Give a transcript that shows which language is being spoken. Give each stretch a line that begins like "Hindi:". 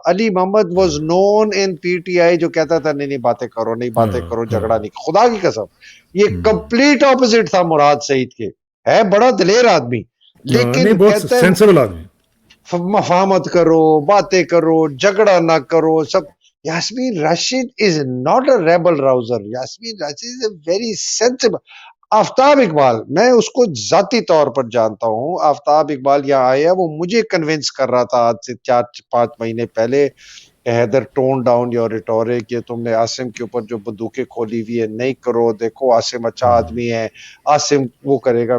Urdu: Ali Muhammad
English: was known in
Urdu: PTI جو کہتا تھا نہیں باتیں کرو، نہیں باتیں کرو، جھگڑا نہیں. خدا کی قسم یہ کمپلیٹ اپوزٹ تھا مراد سعید کے. ہے بڑا دلیر آدمی، نہیں، لیکن بہت کہتا ہے سینسیبل آدمی. مفاہمت کرو، باتیں کرو، جھگڑا نہ کرو سب.
English: Yasmin Rashid is not a rabble rouser. Yasmin Rashid is a very sensible.
Urdu: آفتاب اقبال میں اس کو ذاتی طور پر جانتا ہوں. آفتاب اقبال یہاں آیا, وہ مجھے کنونس کر رہا تھا آج سے 4-5 مہینے پہلے کہ Haider
English: tone down your rhetoric,
Urdu: یہ تم نے عاصم کے اوپر جو بندوقیں کھولی ہوئی ہے نہیں کرو, دیکھو عاصم اچھا آدمی ہے, عاصم وہ کرے گا.